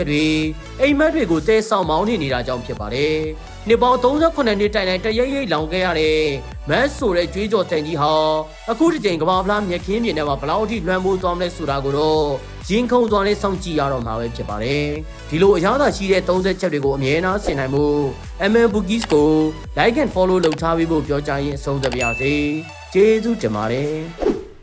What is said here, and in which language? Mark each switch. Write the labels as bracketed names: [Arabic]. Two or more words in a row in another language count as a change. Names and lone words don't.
[Burmese] တွေအိမ်မက်တွေကိုတဲဆောင်မောင်းနေတာကြောင့်ဖြစ်ပါတယ်။နှစ်ပေါင်း38နှစ်တိုင်တိုင်တရိပ်ရိပ်လောင်ခဲ့ရတဲ့မတ်ဆိုတဲ့ကြွေးကြော်တန်ကြီးဟာအခုတစ်ချိန်ကမ္ဘာဖလားမြက်ခင်းပြင်ထဲမှာဘလောက်အထိလွှမ်းမိုးသွားမလဲဆိုတာကိုတော့ရင်ခုန်သွားလဲစောင့်ကြည့်ရတော့မှာပဲဖြစ်ပါတယ်ဒီလိုအရသာရှိတဲ့30ချက်တွေကိုအမြဲတမ်းဆင်နိုင်မှု MN Bookies ကို [English] like and follow [Burmese] လုပ်ထားပြီးဖို့ပြောကြရင်အဆုံးသတ်ပါရစေကျေးဇူးတင်ပါတယ်